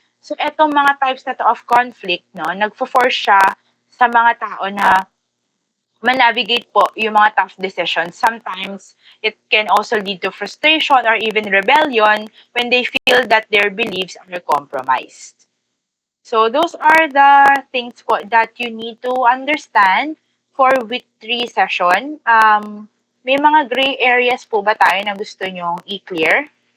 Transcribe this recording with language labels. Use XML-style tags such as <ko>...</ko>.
<tl>So etong mga types na to of conflict, no, nagfo-force siya sa mga tao na manavigate po yung mga tough decisions.</tl> <en>Sometimes it can also lead to frustration or even rebellion when they feel that their beliefs are compromised. So those are the things po that you need to understand for week 3 session.</en> <tl>May mga gray areas po ba tayo na gusto nyong i-clear?</tl>